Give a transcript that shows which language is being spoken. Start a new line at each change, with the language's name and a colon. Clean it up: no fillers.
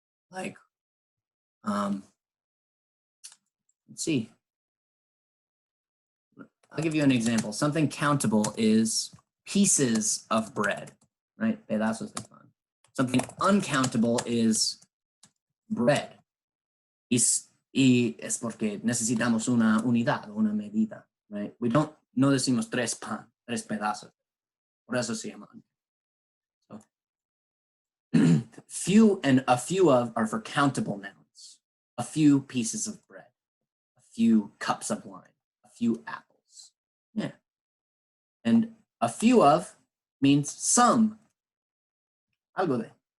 English: Like, let's see. I'll give you an example. Something countable is pieces of bread, right?
Spanish: Pedazos de pan.
English: Something uncountable is bread.
Spanish: Y es porque necesitamos una unidad, una medida, right? No decimos tres pedazos. Por eso se llama.
English: So, few and a few of are for countable nouns. A few pieces of bread, a few cups of wine, a few apples. Yeah. And a few of means some.
Spanish: Algo de.